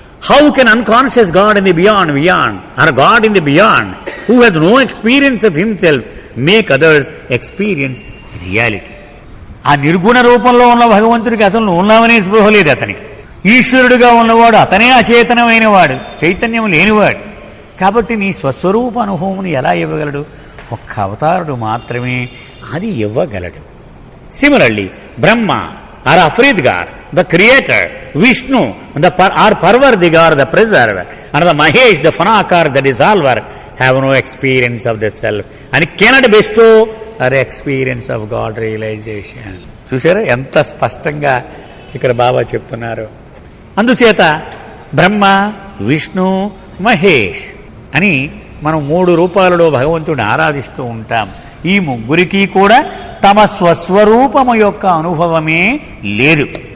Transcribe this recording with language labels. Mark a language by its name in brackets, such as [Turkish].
[English] How can unconscious god in the beyond or god in the beyond who has no experience of himself make others experience reality? [Telugu] ఆ నిర్గుణ రూపంలో ఉన్న భగవంతుడికి అతను ఉన్నామనే స్పృహ లేదు. అతనికి ఈశ్వరుడుగా ఉన్నవాడు అతనే అచేతనమైన వాడు, చైతన్యం లేనివాడు. కాబట్టి నీ స్వస్వరూప అనుభవమును ఎలా ఇవ్వగలడు? ఒక్క అవతారుడు మాత్రమే అది ఇవ్వగలడు. [English] Similarly, Brahma or Afridgar, the creator, Vishnu, or Parvardigar, the preserver, and the Mahesh, the Fanakar, the dissolver, have no experience of the self and cannot bestow or experience of God realization. [Telugu] చూసారా ఎంత స్పష్టంగా ఇక్కడ బాబా చెప్తున్నారు. అందుచేత బ్రహ్మ, విష్ణు, మహేష్ అని మనం మూడు రూపాలలో భగవంతుడిని ఆరాధిస్తూ ఉంటాం. ఈ ముగ్గురికి కూడా తమ స్వస్వరూపము యొక్క అనుభవమే లేదు.